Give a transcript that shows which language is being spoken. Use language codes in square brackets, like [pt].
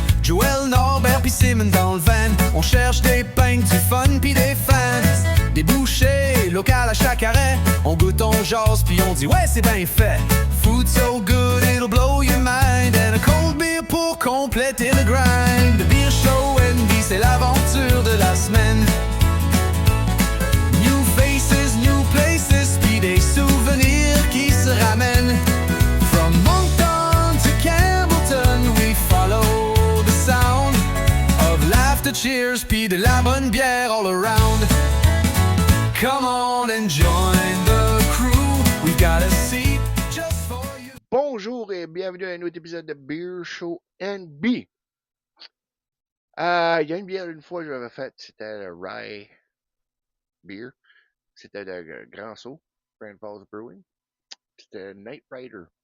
[fr] Joël, Norbert pis Simon dans le van. On cherche des pinks, du fun pis des fans. Des bouchées locales à chaque arrêt. On goûte, on jase pis on dit ouais c'est bien fait. [en] Food so good it'll blow your mind. And a cold beer [fr] pour compléter le grind. The Beer Show NB, c'est l'aventure de la semaine. [en] New faces, new places, [fr] pis des souvenirs qui se ramènent. [en] From Moncton to Campbellton, we follow the sound of laughter, cheers, [fr] pis de la bonne bière [en] all around. Come on and join the crew, we've got a seat just for you. [fr] Bonjour et bienvenue à un autre épisode de Beer Show NB. Il y a une bière une fois que j'avais faite, c'était le Rye Beer. C'était de Grand Sault, Grand Falls Brewing. C'était Night Rider.